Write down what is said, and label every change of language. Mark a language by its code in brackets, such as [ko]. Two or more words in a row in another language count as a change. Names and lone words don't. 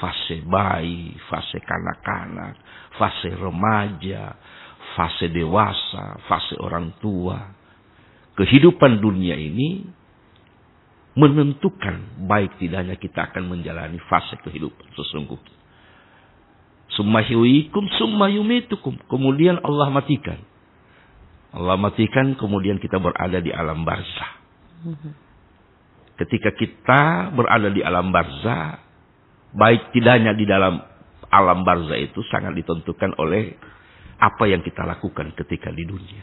[id] fase bayi, fase kanak-kanak, fase remaja, fase dewasa, fase orang tua. Kehidupan dunia ini menentukan baik tidaknya kita akan menjalani fase kehidupan sesungguhnya. [ar] ثم يحييكم ثم يميتكم. [id] Kemudian Allah matikan. Allah matikan, kemudian kita berada di alam barzah. Ketika kita berada di alam barzah, baik tidaknya di dalam alam barzah itu sangat ditentukan oleh apa yang kita lakukan ketika di dunia.